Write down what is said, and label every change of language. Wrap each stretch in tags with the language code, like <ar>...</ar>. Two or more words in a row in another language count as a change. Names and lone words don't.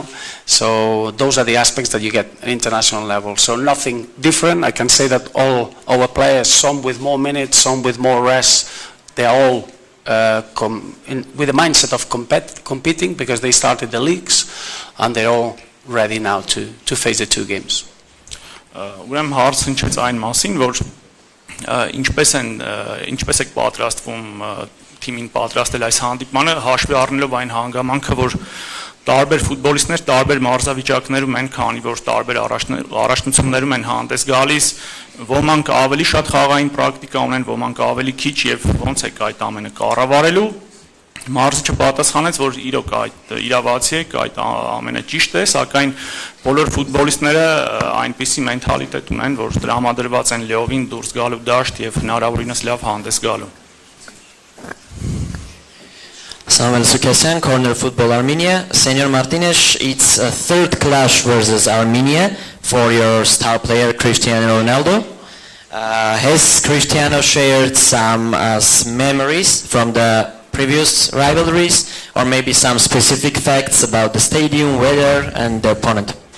<en>So those are the aspects that you get at international level. So nothing different. I can say that all our players, some with more minutes, some with more rest, they are all with the mindset of competing, because they started the leagues and they're all ready now to face the 2 games.</en> <hy>Ուրեմն հարց հնչեց այն մասին, որ ինչպես եք պատրաստվում թիմին պատրաստել այս հանդիպմանը, հաշվի առնելով այն հանգամանքը, որ տարբեր ֆուտբոլիստներ տարբեր մարզավիճակներում են, քանի որ տարբեր առաջնություններում են հանդես գալիս, ոմանք ավելի շատ խաղային պրակտիկա ունեն, ոմանք ավելի քիչ, եւ ոնց եք այդ ամենը կառավարելու։ Մարզիչը պատասխանեց, որ իրոք այդ իրավացի է, այդ ամենը ճիշտ է, սակայն բոլոր ֆուտբոլիստները այնպիսի մենթալիտետ ունեն, որ տրամադրված են լիովին դուրս գալու դաշտ եւ հնարավորինս լավ հանդես գալու։</hy> <en>Samuel Sukesyan, Corner Football Armenia. Senor Martinez, it's a third clash versus Armenia for your star player Cristiano Ronaldo. Has Cristiano shared some memories from the previous rivalries, or maybe some specific facts about the stadium, weather, and the opponent?</en>